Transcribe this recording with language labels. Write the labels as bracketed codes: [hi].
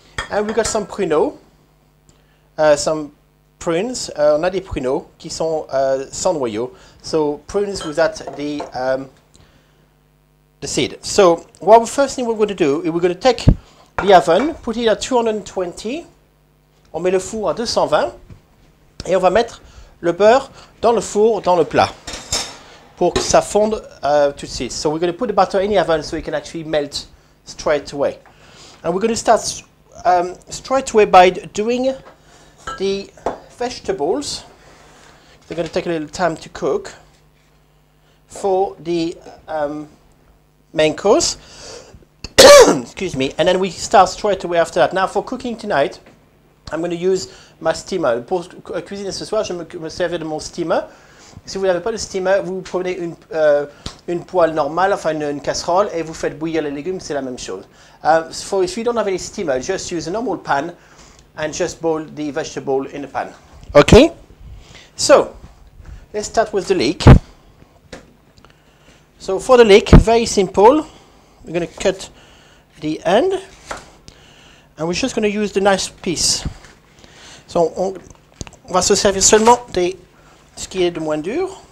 [en] And we've got some pruneaux, some prunes. [fr] On a des pruneaux qui sont sans noyau. [en] So prunes without the seed. So first thing we're going to do is we're going to take the oven, put it at 220. [fr] On met le four à 220 et on va mettre le beurre dans le four, dans le plat, pour que ça fonde tout de suite. [en] So we're going to put the butter in the oven so it can actually melt straight away. And we're going to start straight away by doing the vegetables. They're going to take a little time to cook for the main course. Excuse me. And then we start straight away after that. Now for cooking tonight, I'm going to use my steamer. [fr] Pour cuisiner ce soir, je me servir de mon steamer. Si vous n'avez pas de steamer, vous prenez une poêle normale, enfin une casserole, et vous faites bouillir les légumes, c'est la même chose. [en] If you don't have any steamer, just use a normal pan and just boil the vegetable in the pan. Okay? So, let's start with the leek. So for the leek, very simple. We're going to cut the end, and we're just going to use the nice piece. [fr] So on va se servir seulement de ce qui est de moins dur.